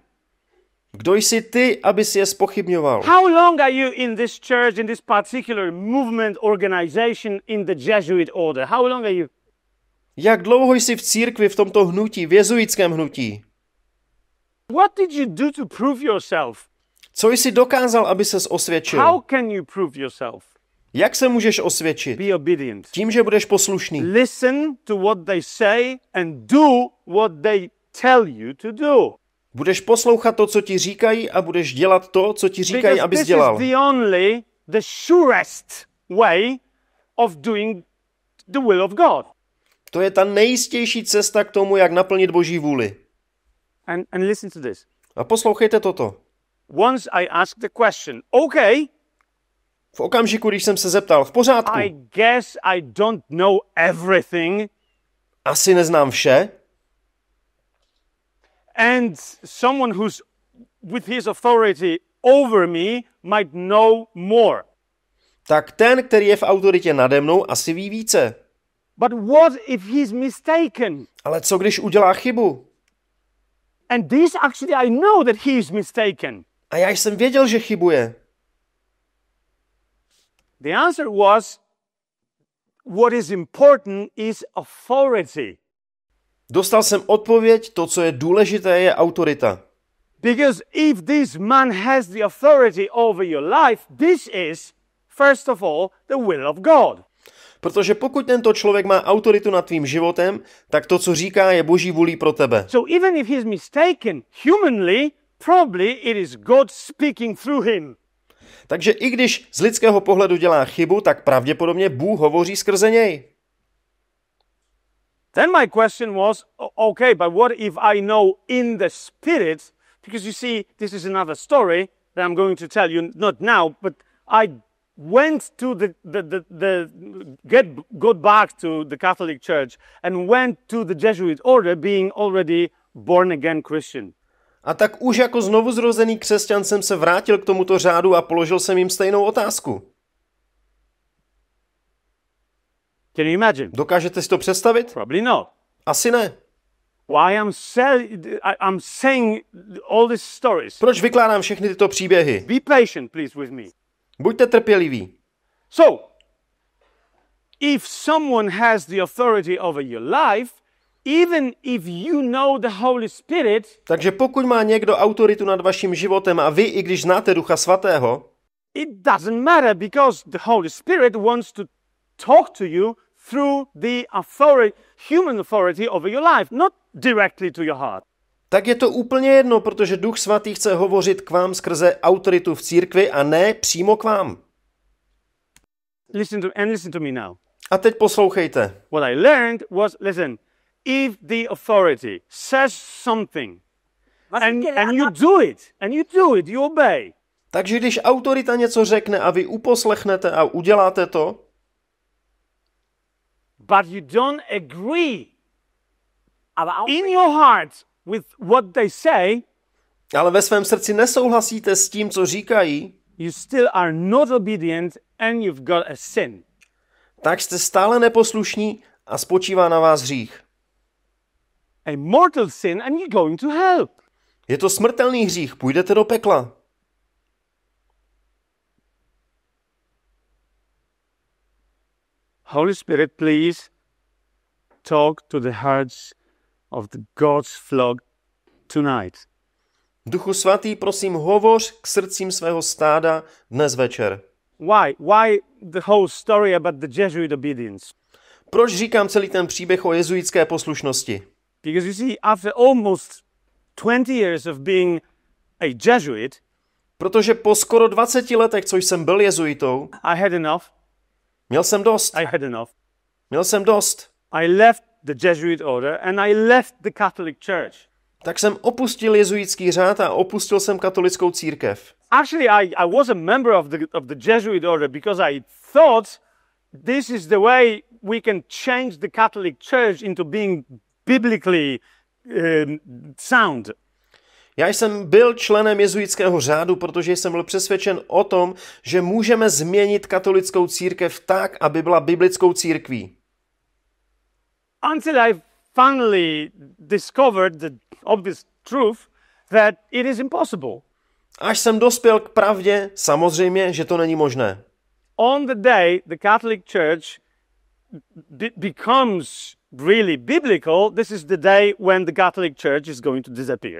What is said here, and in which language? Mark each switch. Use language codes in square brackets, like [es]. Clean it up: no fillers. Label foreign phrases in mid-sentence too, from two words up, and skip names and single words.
[cs] Kdo jsi ty, abys je zpochybňoval? [en] How long are you in this church, in this particular movement, organization, in the Jesuit order? How long are you? [cs] Jak dlouho jsi v církvi v tomto hnutí, v jezuitském hnutí? [en] What did you do to prove yourself? [cs] Co jsi dokázal, aby ses osvědčil? [en] How can you prove yourself? [cs] Jak se můžeš osvědčit? [en] Be obedient. [cs] Tím, že budeš poslušný. [en] Listen to what they say and do what they tell you to do. [cs] Budeš poslouchat to, co ti říkají, a budeš dělat to, co ti říkají, [en] Because [cs] abys [en] this [cs] dělal. [en] is the surest way of doing the will of God. [cs] To je ta nejistější cesta k tomu, jak naplnit Boží vůli. [en] And listen to this. [cs] A poslouchejte toto. [en] Once I asked the question, okay, [cs] V okamžiku, když jsem se zeptal, v pořádku, [en] I guess I don't know everything, [cs] asi neznám vše, [en] and someone who's with his authority over me might know more. [cs] tak ten, který je v autoritě nade mnou, asi ví více. [en] But what if he's mistaken? [cs] Ale co když udělá chybu? [en] And this actually I know that he is mistaken. [cs] A já jsem věděl, že chybuje. [en] The answer was, what is important is authority. [cs] Dostal jsem odpověď, to, co je důležité, je autorita. [en] Because if this man has the authority over your life, this is, first of all, the will of God. [cs] Protože pokud tento člověk má autoritu nad tvým životem, tak to, co říká, je Boží vůlí pro tebe. [en] So even if he's mistaken, humanly, probably it is God speaking through him. [cs] Takže i když z lidského pohledu dělá chybu, tak pravděpodobně Bůh hovoří skrze něj. [en] Then my question was, okay, but what if I know in the spirit, because you see, this is another story that I'm going to tell you, not now, but I went to got back to the Catholic Church and went to the Jesuit order being already born again Christian. [cs] A tak už jako znovuzrozený křesťan jsem se vrátil k tomuto řádu a položil jsem jim stejnou otázku. [en] Can you imagine? [cs] Dokážete si to představit? [en] Probably not. [cs] Asi ne. [en] Why I'm saying all these stories. [cs] Proč vykládám všechny tyto příběhy? [en] Be patient, please, with me. [cs] Buďte trpěliví. [en] So, if someone has the authority over your life, even if you know the Holy Spirit, [cs] Takže pokud má někdo autoritu nad vaším životem a vy, i když znáte Ducha Svatého, [en] it doesn't matter because the Holy Spirit wants to talk to you through the human authority over your life, not directly to your heart. [cs] tak je to úplně jedno, protože Duch Svatý chce hovořit k vám skrze autoritu v církvi a ne přímo k vám. [en] Listen to me now. [cs] A teď poslouchejte. [en] What I learned was, listen, if the authority says something and you do it, you obey. [cs] Takže když autorita něco řekne a vy uposlechnete a uděláte to, [en] but you don't agree in your heart with what they say, [cs] ale ve svém srdci nesouhlasíte s tím, co říkají, [en] you still are not obedient and you've got a sin. [cs] tak jste stále neposlušní a spočívá na vás hřích. [en] A mortal sin and you're going to hell. [cs] Je to smrtelný hřích, půjdete do pekla. [en] Holy Spirit, please talk to the hearts of the God's flock tonight. [cs] Duchu Svatý, prosím, hovoř k srdcím svého stáda dnes večer. [en] Why the whole story about the Jesuit obedience? [cs] Proč říkám celý ten příběh o jezuitské poslušnosti? [en] Because you see, after almost 20 years of being a Jesuit, [cs] Protože po skoro 20 letech, co jsem byl jezuitou, [en] I had enough. [cs] měl jsem dost. [en] I had enough. [cs] Měl jsem dost. [en] I left the Jesuit order and I left the Catholic Church. [cs] Tak jsem opustil jezuitský řád a opustil jsem katolickou církev. [en] Actually, I was a member of the Jesuit order because I thought this is the way we can change the Catholic Church into being biblically sound. [cs] Já jsem byl členem jezuitského řádu, protože jsem byl přesvědčen o tom, že můžeme změnit katolickou církev tak, aby byla biblickou církví. [en] Until I finally discovered the obvious truth that it is impossible. [cs] Až jsem dospěl k pravdě, samozřejmě, že to není možné. [en] On the day the Catholic Church becomes really biblical, this is the day when the Catholic Church is going to disappear.